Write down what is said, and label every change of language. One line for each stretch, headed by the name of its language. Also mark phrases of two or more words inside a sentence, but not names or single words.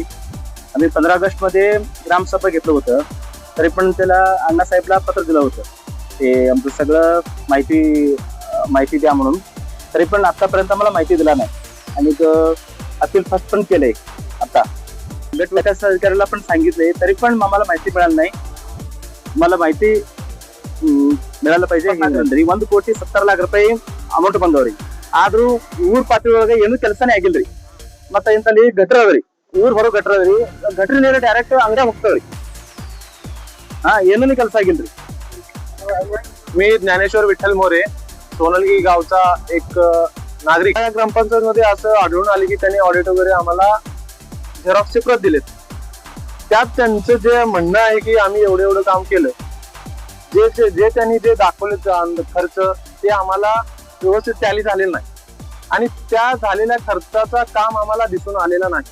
Marathi: आम्ही 15 ऑगस्टमध्ये ग्रामसभा घेतलं होतं, तरी पण त्याला अण्णासाहेबला पत्र दिलं होतं ते आमचं सगळं माहिती द्या म्हणून. तरी पण आतापर्यंत आम्हाला माहिती दिला नाही आणि
English: appeal first
Marathi: पण केलंय. आता गट विकास अधिकाऱ्याला पण सांगितलंय, तरी पण आम्हाला माहिती मिळाली नाही. मला माहिती मिळालं पाहिजे.
Kannada: 1,70,00,000 ಅಮೌಂಟ್ ಬಂದವ್ರಿ. ಆದ್ರೂ ಊರ್ ಪಾತ್ರೆ ಏನು ಕೆಲಸನೇ ಆಗಿಲ್ರಿ. ಮತ್ತೆ ಇಂತಲ್ಲಿ ಗಟ್ರ ಅದ್ರಿ, ಊರ್ ಹೊರ ಗಟ್ರ ಅದ್ರಿ. ಗಟ್ರ ನೀರು ಡೈರೆಕ್ಟ್ ಅಂಗಡಿ ಹೋಗ್ತಾವ್ರಿ. ಏನೂ ಕೆಲಸ ಆಗಿಲ್ರಿ.
Marathi: मी ज्ञानेश्वर विठ्ठल मोरे, सोनलगी गावचा एक नागरिक. या ग्रामपंचायत मध्ये असं आढळून आले की त्यांनी ऑडिट वगैरे आम्हाला झेरॉक्सचे प्रत दिलेत. त्यात त्यांचं जे म्हणणं आहे की आम्ही एवढं काम केलं, जे त्यांनी जे दाखवले खर्च ते आम्हाला व्यवस्थित टॅली झालेलं नाही आणि त्या झालेल्या खर्चाचा काम आम्हाला दिसून आलेला नाही.